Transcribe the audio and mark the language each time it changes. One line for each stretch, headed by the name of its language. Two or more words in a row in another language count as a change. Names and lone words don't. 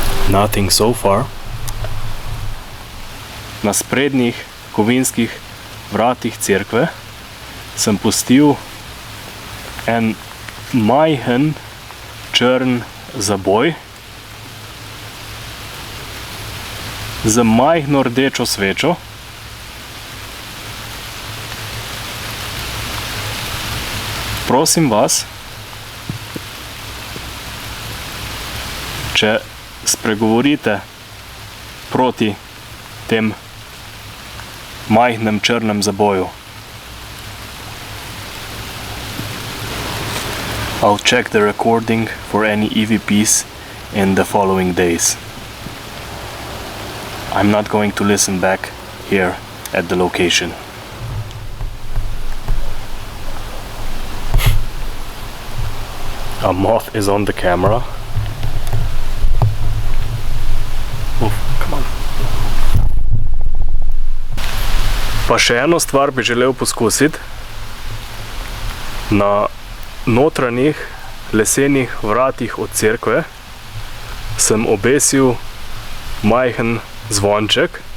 English: Nothing so far.
Slovenian: Na sprednjih kovinskih vratih cerkve sem pustil en majhen črn zaboj z majhno rdečo svečo. Prosim vas, če spregovorite proti tem majhnem črnem zaboju.
English: I'll check the recording for any EVPs in the following days. I'm not going to listen back here at the location. A moth is on the camera. Oof, come on.
Slovenian: Pa še eno stvar bi želel poskusiti. Na notranjih lesenih vratih od cerkve sem obesil majhen zvonček.